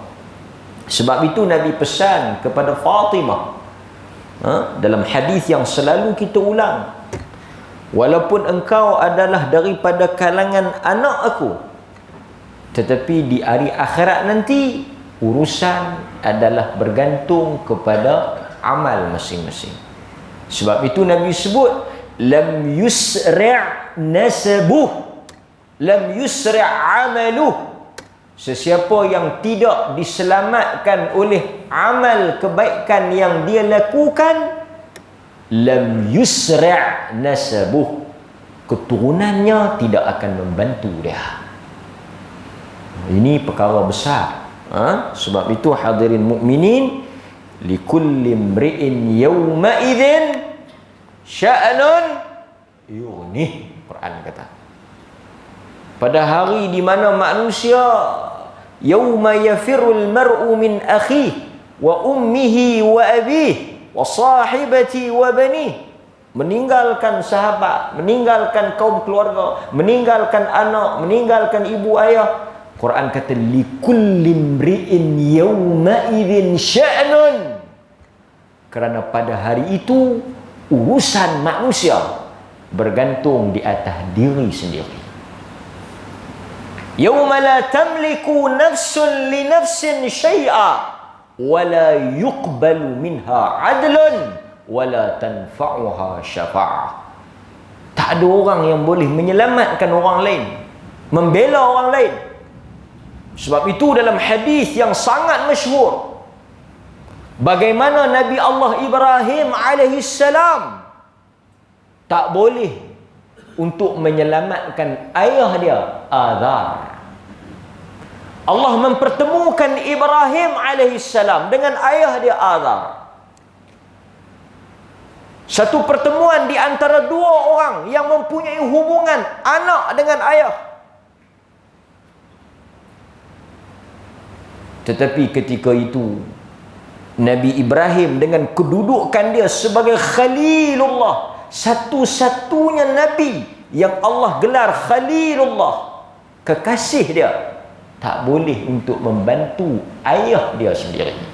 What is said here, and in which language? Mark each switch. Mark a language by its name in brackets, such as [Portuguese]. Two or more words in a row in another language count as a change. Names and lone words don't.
[Malay] Sebab itu Nabi pesan kepada Fatimah dalam hadis yang selalu kita ulang, walaupun engkau adalah daripada kalangan anak aku, tetapi di hari akhirat nanti urusan adalah bergantung kepada amal masing-masing. Sebab itu Nabi sebut [Arabic] لم يسرع نسبه لم يسرع عمله. [Malay] Sesiapa yang tidak diselamatkan oleh amal kebaikan yang dia lakukan, [Arabic] لم يسرع نسبه, [Malay] keturunannya tidak akan membantu dia. Ini perkara besar. Sebab itu hadirin mukminin, [Arabic] لكل امرئ يومئذ شأن يغنيه, [Malay] Quran kata. Pada hari di mana manusia, [Arabic] يوم يفر المرء من أخيه وأمه وأبيه وصاحبته وبنيه, [Malay] meninggalkan sahabat, meninggalkan kaum keluarga, meninggalkan anak, meninggalkan ibu ayah. Quran kata [Arabic] لكل امرئ يومئذ شأن, [Malay] kerana pada hari itu urusan manusia bergantung di atas diri sendiri. [Arabic] يوما لا تملك نفس لنفس شيئا ولا يقبل منها عدل ولا تنفعها شفاعة. [Malay] Tak ada orang yang boleh menyelamatkan orang lain, membela orang lain. Sebab itu dalam hadis yang sangat masyhur, bagaimana Nabi Allah Ibrahim alaihissalam tak boleh untuk menyelamatkan ayah dia Azar. Allah mempertemukan Ibrahim alaihissalam dengan ayah dia Azar. Satu pertemuan di antara dua orang yang mempunyai hubungan anak dengan ayah. Tetapi ketika itu Nabi Ibrahim dengan kedudukan dia sebagai Khalilullah, satu-satunya Nabi yang Allah gelar Khalilullah, kekasih dia, tak boleh untuk membantu ayah dia sendiri.